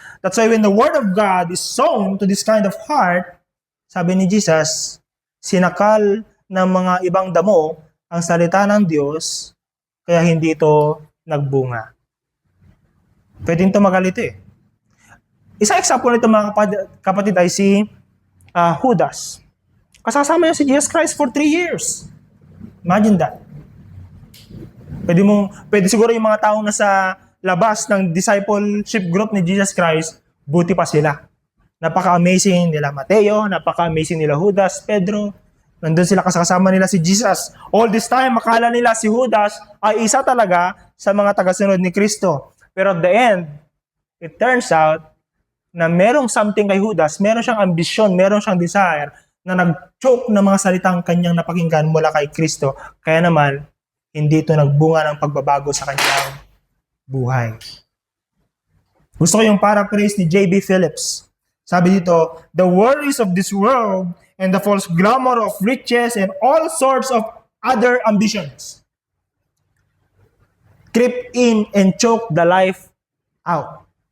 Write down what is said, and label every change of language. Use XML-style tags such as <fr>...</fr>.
<en>That's why when the Word of God is sown to this kind of heart,</en> <tl>sabi ni Jesus, sinakal ng mga ibang damo ang salita ng Diyos, kaya hindi ito nagbunga. Pwedeng tumagal ito eh. Isang example nito mga kapatid ay si Judas. Kasama niya si Jesus Christ for 3 years.</tl> <en>Imagine that.</en> <tl>Pwede siguro yung mga taong nasa labas ng discipleship group ni Jesus Christ, buti pa sila. Napaka-amazing nila Mateo, napaka-amazing nila Judas, Pedro. Nandun sila kasama nila si Jesus. All this time, makala nila si Judas ay isa talaga sa mga tagasunod ni Kristo.</tl> <en>Pero at the end, it turns out</en> <tl>na merong something kay Judas, meron siyang ambisyon, meron siyang desire na nag-choke ng mga salitang kanyang napakinggan mula kay Kristo. Kaya naman, hindi ito nagbunga ng pagbabago sa kanyang buhay. Gusto ko yung paraphrase ni J.B. Phillips. Sabi dito,</tl> <en>the worries of this world and the false glamour of riches and all sorts of other ambitions creep in and choke the life out.</en>